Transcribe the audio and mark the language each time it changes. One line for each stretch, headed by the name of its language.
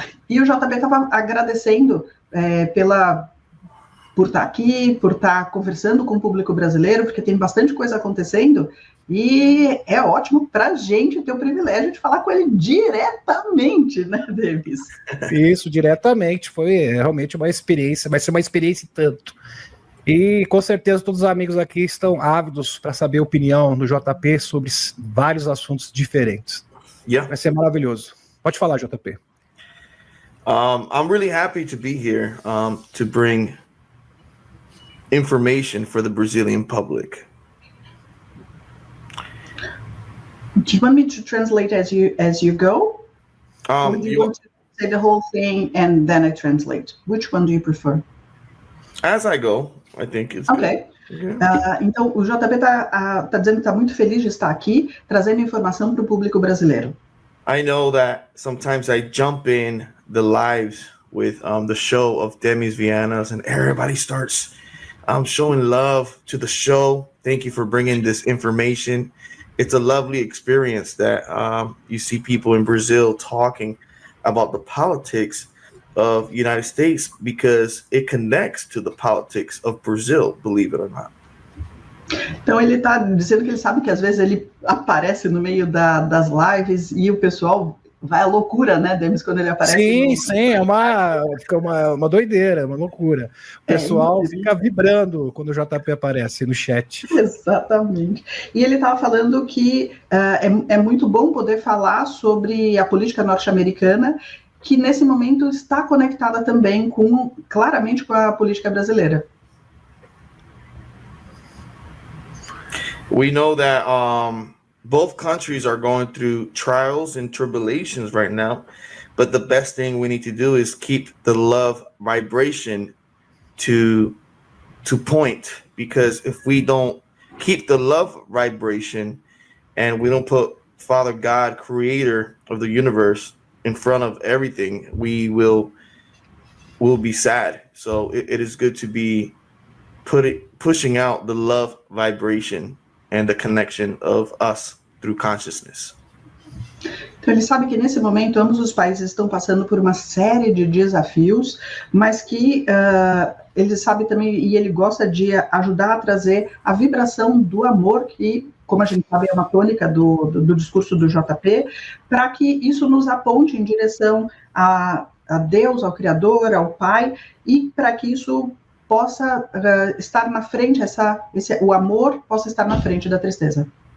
Portuguese: E o JP estava agradecendo por estar aqui, por estar conversando com o público brasileiro, porque tem bastante coisa acontecendo, e é ótimo para a gente ter o privilégio de falar com ele diretamente, né, Davis? Isso, diretamente, foi realmente uma experiência, vai ser uma experiência e tanto. E com certeza todos os amigos aqui estão ávidos para saber a opinião do JP sobre vários assuntos diferentes.
English: Yeah.
Portuguese: Vai ser maravilhoso. Pode falar, JP.
English: I'm really happy to be here to bring information for the Brazilian public. Do you want me to translate as you go? Or do you want to say the whole thing and then I translate? Which one do you prefer? As I go, I think it's okay. Good.
Portuguese: Então, o JP está dizendo que está muito feliz de estar aqui, trazendo informação para o público brasileiro.
English: I know that sometimes I jump in the lives with the show of Demis Vianas and everybody starts showing love to the show. Thank you for bringing this information. It's a lovely experience that you see people in Brazil talking about the politics of the United States because it connects to the politics of Brazil, believe it or not.
Portuguese: Então ele está dizendo que ele sabe que às vezes ele aparece no meio das lives e o pessoal vai à loucura, né, Demis, quando ele aparece. Sim, fica uma doideira, uma loucura. O pessoal fica vibrando quando o JP aparece no chat. Exatamente. E ele estava falando que é muito bom poder falar sobre a política norte-americana, que nesse momento está conectada também claramente com a política brasileira.
English: We know that both countries are going through trials and tribulations right now, but the best thing we need to do is keep the love vibration to point, because if we don't keep the love vibration and we don't put Father God, creator of the universe, in front of everything, we'll be sad. So it is good to be pushing out the love vibration and the connection of us through consciousness.
Portuguese: Então, ele sabe que nesse momento ambos os países estão passando por uma série de desafios, mas que ele sabe também, e ele gosta de ajudar a trazer a vibração do amor, que, como a gente sabe, é uma tônica do discurso do JP, para que isso nos aponte em direção a Deus, ao Criador, ao Pai, e para que isso possa estar na frente, o amor possa estar na frente da tristeza.